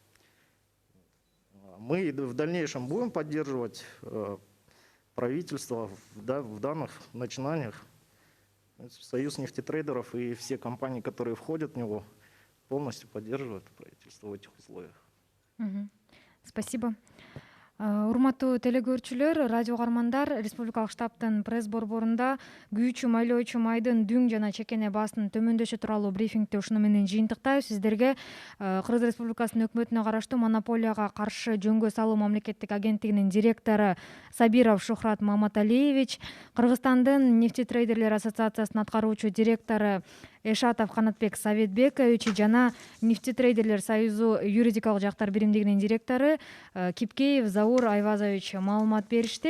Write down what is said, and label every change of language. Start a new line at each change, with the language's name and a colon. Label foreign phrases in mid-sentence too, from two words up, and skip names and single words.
Russian: Мы в дальнейшем будем поддерживать правительство в данных начинаниях. Союз нефтетрейдеров и все компании, которые входят в него, полностью поддерживает правительство в этих условиях. Спасибо.
Kyrgyz: Урматтуу телекөрүүчүлөр, радио каармандар, Республикалык штабтын пресс борборунда күйүүчү майлоочу майдын дүң жана чекене баасынын төмөндөшү тууралуу брифингди ушуну менен жыйынтыктайбыз. Сиздерге Кыргыз Республикасынын өкмөтүнө караштуу монополияга каршы жөнгө салуу мамлекеттик агенттигинин директору Сабиров Шухрат Маматалиевич, Кыргызстандын нефтетрейдерлер ассоциациясынын аткаруучу директору Эшатов Канатбек Советбекович жана нефтетрейдерлер союзу юридикалык жактар биримдигинин директору Кипкеев Заур Айвазович маалымат беришти.